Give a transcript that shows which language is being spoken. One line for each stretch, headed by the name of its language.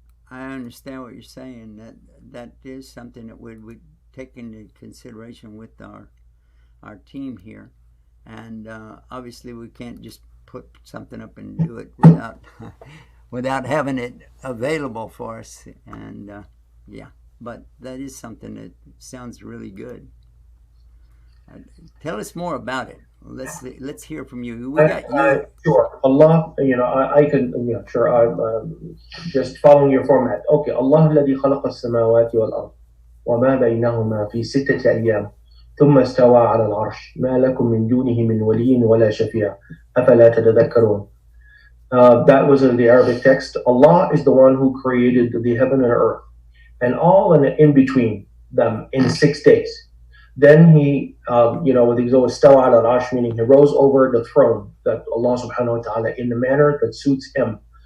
English: I understand what you're saying. That is something that we take into consideration with our team here, and obviously we can't just put something up and do it without having it available for us. And but that is something that sounds really good. Tell us more about it. Let's hear from you. We got you. Sure. Allah, I can, sure. I'm just following your format. Okay.
Arabic: Allah الذي خلق السماوات والأرض وما بينهما في 6 أيام ثم استوى على العرش ما لكم من دونه من ولي ولا شفيع أفلا تتذكرون.
English: That was in the Arabic text. Allah is the one who created the heaven and earth and all in between them in 6 days. Then he, with his istawa ala al-arsh, meaning he rose over the throne, that Allah subhanahu wa ta'ala, in the manner that suits him.